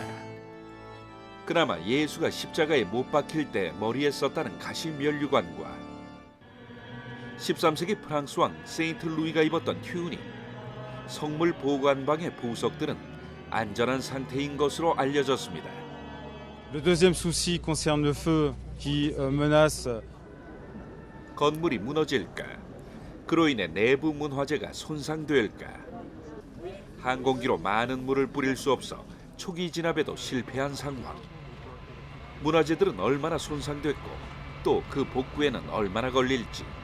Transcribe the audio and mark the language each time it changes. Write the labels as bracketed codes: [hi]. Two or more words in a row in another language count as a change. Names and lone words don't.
[ko] 그나마 예수가 십자가에 못 박힐 때 머리에 썼다는 가시 면류관과 13세기 프랑스 왕 세인트 루이가 입었던 튜닉, 성물 보관방의 보석들은 안전한 상태인 것으로 알려졌습니다. [fr] Le deuxième souci concerne le feu qui menace. [ko] 건물이 무너질까? 그로 인해 내부 문화재가 손상될까? 항공기로 많은 물을 뿌릴 수 없어 초기 진압에도 실패한 상황. 문화재들은 얼마나 손상됐고 또 그 복구에는 얼마나 걸릴지.